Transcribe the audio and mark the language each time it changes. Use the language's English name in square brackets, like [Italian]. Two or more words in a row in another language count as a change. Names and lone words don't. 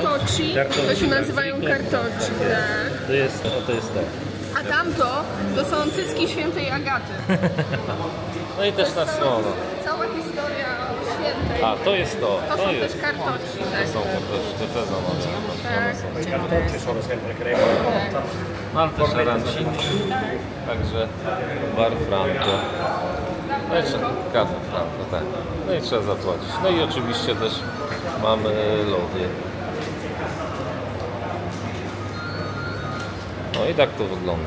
[Polish] Kartocci, to się nazywają kartocci, tak. To jest to. A tamto to są cycki świętej Agaty. No i też na słono. Cała historia o świętej. A, to jest to. To są jest. też kartocci, tak. To są też te zamówienia. Tak. [Italian] Kartocci sono sempre cremosa. [Polish] Mam też arancini. Także bar Franco. No i Caffè Franco, tak. No i trzeba zapłacić. No i oczywiście też mamy lody. No i tak to wygląda.